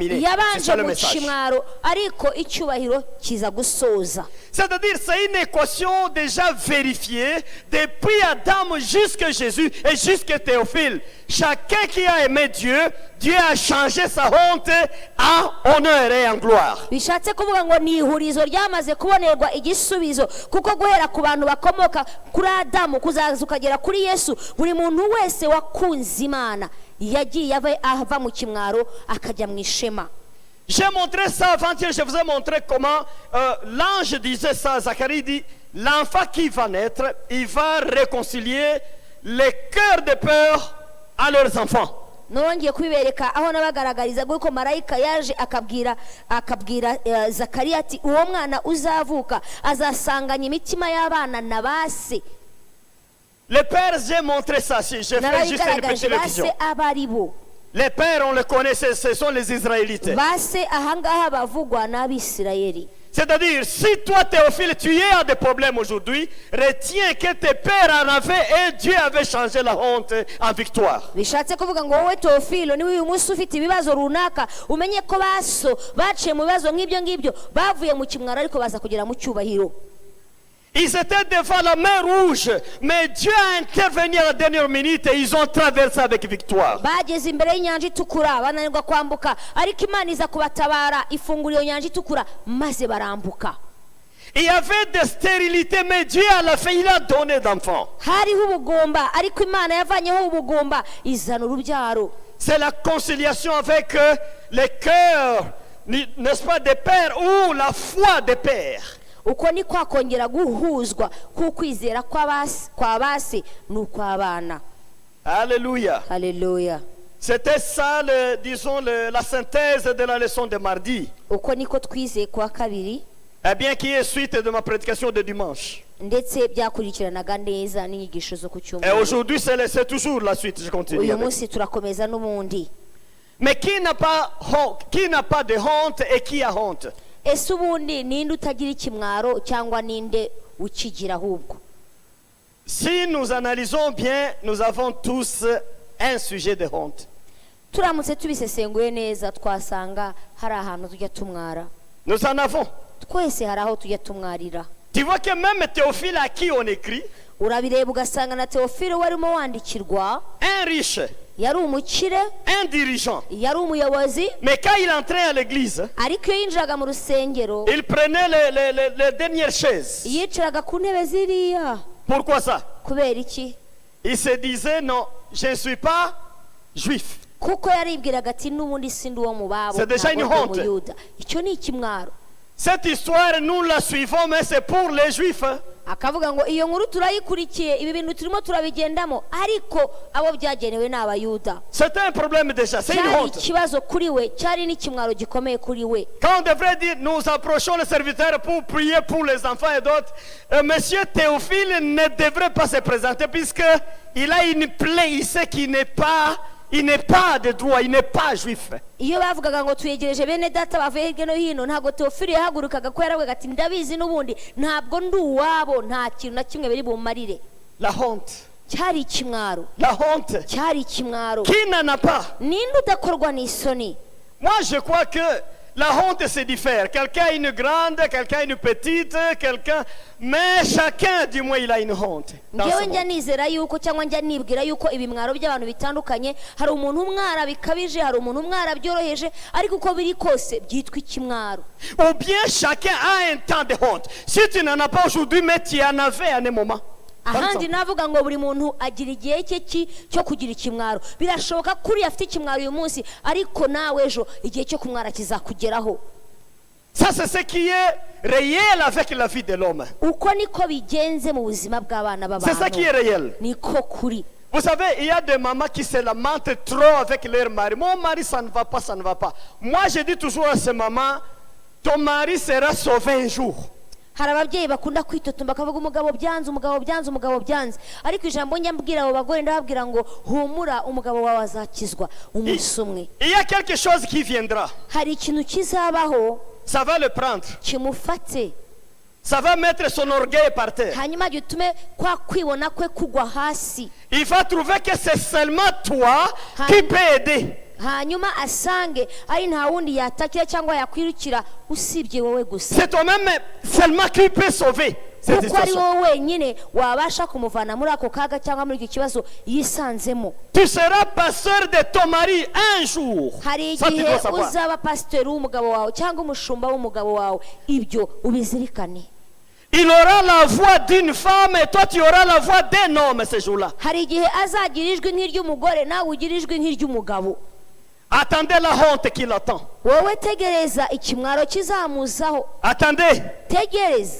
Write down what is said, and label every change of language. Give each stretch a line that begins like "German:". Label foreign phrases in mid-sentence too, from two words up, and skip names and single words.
French: C'est
Kinyarwanda: yabanje
French: ça le
Kinyarwanda: mu
French: message.
Kinyarwanda: kimwaro ariko icyubahiro kiza gusoza.
French: C'est-à-dire, c'est une équation déjà vérifiée depuis Adam jusqu'à Jésus et jusqu'à Théophile. Chacun qui a aimé Dieu, Dieu a changé sa honte en honneur et en gloire.
Kinyarwanda: bishatse kuvuga ngo ni ihurizo ryamaze kubonerwa igisubizo, kuko guhera ku bantu bakomoka kuri adamu kuzaza ukagera kuri yesu, buri muntu wese wakunze imana yagiye ava mu kimwaro akajya mu ishema.
French: J'ai montré ça avant-hier, je vous ai montré comment l'ange disait ça, Zacharie dit, l'enfant qui va naître, il va réconcilier les cœurs de peur à leurs enfants.
Kinyarwanda: nongeye kubibereka aho nabagaragariza guko marayika yaje akabwira zakariya ati uwo mwana uzavuka azasanganya imitima y'abana na base.
French: Les pères, j'ai montré ça, j'ai fait juste une petite révision.
Kinyarwanda: base abaribo
French: Les pères, on les connaît, ce sont les Israélites.
Kinyarwanda: base ahangaha bavugwa n'abisirayeli.
French: C'est-à-dire, si toi, Théophile, tu as des problèmes aujourd'hui, retiens que tes pères en avaient et Dieu avait changé la honte en victoire.
Kinyarwanda: bishatse kuvuga ngo wowe teofilo niwe uyu munsi ufite ibibazo runaka umenye ko baso baciye mu bibazo nk'ibyo ngibyo bavuye mu kimwaro ariko baza kugera mu cyubahiro.
French: Ils étaient devant la mer rouge, mais Dieu a intervenu à la dernière minute et ils ont traversé avec victoire.
Kinyarwanda: bageze imbere y'inyanja itukura bananirwa kwambuka ariko imana iza kubatabara ifungura iyo nyanja itukura maze barambuka.
French: Il y avait des stérilités, mais Dieu à la fin, il a donné d'enfants.
Kinyarwanda: hariho ubugumba ariko imana yavanyeho ubugumba izana urubyaro.
French: C'est la conciliation avec les cœurs, n'est-ce pas, des pères ou la foi des pères.
Kinyarwanda: uko ni kwakongera guhuzwa k'ukwizera kwa base n'ukw'abana.
French: Alléluia.
Kinyarwanda: haleluya.
French: C'était ça, disons, la synthèse de la leçon de mardi.
Kinyarwanda: uko niko twize kuwa kabiri
French: Eh bien, qui est suite de ma prédication de dimanche.
Kinyarwanda: ndetse byakurikiranaga neza n'inyigisho zo ku
French: Et
Kinyarwanda: cyumweru.
French: aujourd'hui, c'est toujours la suite. Je continue.
Kinyarwanda: Uyu
French: avec.
Kinyarwanda: munsi turakomeza n'ubundi.
French: Mais qui n'a pas de honte et qui a honte?
Kinyarwanda: Ese ubundi ninde utagira ikimwaro cyangwa ninde ukigira ahubwo?
French: Si nous analysons bien, nous avons tous un sujet de honte.
Kinyarwanda: Turamutse tubisesenguye neza twasanga hari ahantu tujya tumwara.
French: Nous en avons.
Kinyarwanda: Twese hari aho tujya tumwarira.
French: Tu vois que même Théophile à qui on écrit,
Kinyarwanda: Urabireba ugasanga na Theophile warimo wandikirwa
French: un riche,
Kinyarwanda: yari umukire,
French: un dirigeant.
Kinyarwanda: yari umuyobozi,
French: Mais quand il entrait à l'église,
Kinyarwanda: ariko iyo yinjiraga mu rusengero
French: il prenait les dernières chaises.
Kinyarwanda: yicaraga ku ntebe ziriya.
French: Pourquoi ça?
Kinyarwanda: Kubera iki?
French: Il se disait, non, je ne suis pas juif.
Kinyarwanda: Kuko yaribwiraga ati n'ubundi sindi uwo mu babo,
French: C'est déjà une
Kinyarwanda: ntabwo ndi
French: honte.
Kinyarwanda: umuyuda. Icyo ni ikimwaro.
French: Cette histoire, nous la suivons, mais c'est pour les juifs. Hein.
Kinyarwanda: Akavuga ngo iyo nkuru turayikurikiye, ibi bintu turimo turabigendamo, ariko abo byagenewe ni abayuda.
French: C'était un problème déjà, c'est une
Kinyarwanda: Cyari
French: honte.
Kinyarwanda: ikibazo kuri we, cyari n'ikimwaro gikomeye kuri we.
French: Quand on devrait dire, nous approchons les serviteurs pour prier pour les enfants et d'autres, Monsieur Théophile ne devrait pas se présenter puisqu'il a une plaie, il sait qu'il n'est pas de droit, il n'est pas juif.
Kinyarwanda: Iyo bavugaga ngo tuyegereje bene data bavuye hirya no hino, ntabwo Theophile yahagurukaga ko yaravugaga ati ndabizi n'ubundi ntabwo ndi uwabo, nta kintu na kimwe biri bumarire.
French: La honte.
Kinyarwanda: Cyari ikimwaro.
French: La honte.
Kinyarwanda: Cyari ikimwaro.
French: Qui n'en a pas?
Kinyarwanda: Ninde udakorwa n'isoni?
French: Moi, je crois que la honte se diffère. Quelqu'un a une grande, quelqu'un a une petite, mais chacun, du moins, il a une honte. Dans ce
Kinyarwanda: Ngewe
French: monde.
Kinyarwanda: njya nizera yuko cyangwa njya nibwira yuko ibimwaro by'abantu bitandukanye, hari umuntu umwara bikabije, hari umuntu umwara byoroheje, ariko uko biri kose byitwa ikimwaro.
French: Ou bien chacun a un temps de honte. Si tu n'en as pas aujourd'hui, mais tu en avais à un moment. Par
Kinyarwanda: Ahandi
French: exemple.
Kinyarwanda: navuga ngo buri muntu agira igihe cye cyo kugira ikimwaro. Birashoboka kuri afite ikimwaro uyu munsi, ariko nawe ejo igihe cyo kumwara kizakugeraho.
French: Ça, c'est ce qui est réel avec la vie de l'homme.
Kinyarwanda: Uko niko bigenze mu buzima bw'abana
French: C'est ça qui est
Kinyarwanda: b'abantu.
French: réel.
Kinyarwanda: Niko kuri.
French: Vous savez, il y a des mamans qui se lamentent trop avec leur mari. Mon mari, ça ne va pas, ça ne va pas. Moi, je dis toujours à ces mamans, ton mari sera sauvé un jour.
Kinyarwanda: Hari ababyeyi bakunda kwitotomba bakavuga umugabo byanze, umugabo byanze, umugabo byanze, ariko ijambo nyambwira abo bagore ndababwira ngo humura, umugabo wawe azakizwa umunsi umwe.
French: Il y a quelque chose qui viendra.
Kinyarwanda: Hari ikintu kizabaho
French: Ça va le prendre.
Kinyarwanda: kimufate,
French: Ça va mettre son orgueil par terre.
Kinyarwanda: hanyuma gitume kwa kwibona kwe kugwa hasi,
French: Il va trouver que c'est seulement toi qui peux aider.
Kinyarwanda: hanyuma asange ari nta wundi yatakira cyangwa yakwirukira usibye wowe gusa,
French: C'est toi-même seulement qui peut sauver cette
Kinyarwanda: kuko ari
French: situation.
Kinyarwanda: wowe wenyine wabasha kumuvana muri ako kaga cyangwa muri icyo kibazo yisanzemo.
French: Tu seras pasteur de ton mari un jour.
Kinyarwanda: Hari
French: Ça, tu
Kinyarwanda: igihe
French: dois savoir.
Kinyarwanda: uzaba pasiteri w'umugabo wawe cyangwa umushumba w'umugabo wawe, ibyo ubizirikane.
French: Il aura la voix d'une femme et toi tu auras la voix d'un homme ce jour-là.
Kinyarwanda: Hari igihe azagira ijwi nk'iry'umugore nawe ugira ijwi nk'iry'umugabo.
French: Attendez la honte qui l'attend.
Kinyarwanda: Wowe tegereza ikimwaro kizamuzaho,
French: Attendez,
Kinyarwanda: tegereza